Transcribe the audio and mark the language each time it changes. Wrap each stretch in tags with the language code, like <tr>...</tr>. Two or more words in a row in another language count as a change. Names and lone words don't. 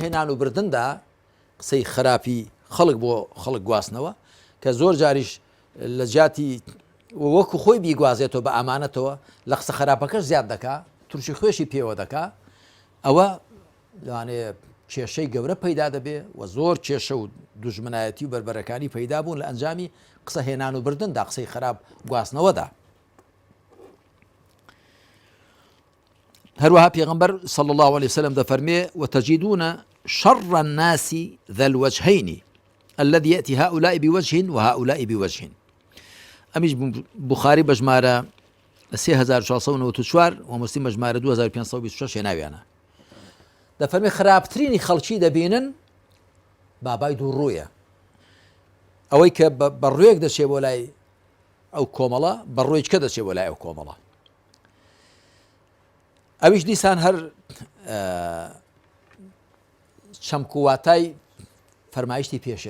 <ckb>هێنان و بردندا قسەی خراپی خەڵک بۆ خەڵک گواستنەوە کە زۆر جاریش لە جاتی وەکو خۆی بیگوازێتەوە بە ئامانەتەوە لە قسە خراپەکەش زیاد دەکا تووشی خۆشی پێوە دەکا ئەوە لەوانەیە کێشەی گەورە پەیدا دەبێ و زۆر کێشە و دوژمنایەتی و بربەرەکانی پەیدا بوون لە ئەنجامی قسە هێنان و بردندا قسەی خراپ گواستنەوەدا هەروەها پێغەمبەر</ckb> <ar>صلی الله عليه وسلم</ar> <ckb>دەفەرمێ</ckb> <ar>وتجدون شر الناس ذا الوجهين الذي يأتي هؤلاء بوجه وهؤلاء بوجه</ar> <ckb>ئەمیش بوخاری بە ژمارە 3694 و مسلیم بە ژمارە 2526 هێناویانە دەفەرمێ خراپترینی خەڵکی دەبینن بابای دوو ڕوویە ئەوەی کە بەڕوویەک دەچێ بۆ لای ئەو کۆمەڵە بەڕوویەکە دەچێ بۆ لای ئەو کۆمەڵە ئەویش دیسان هەر چەمکوواتای فەرمایشتی پێشێ</ckb>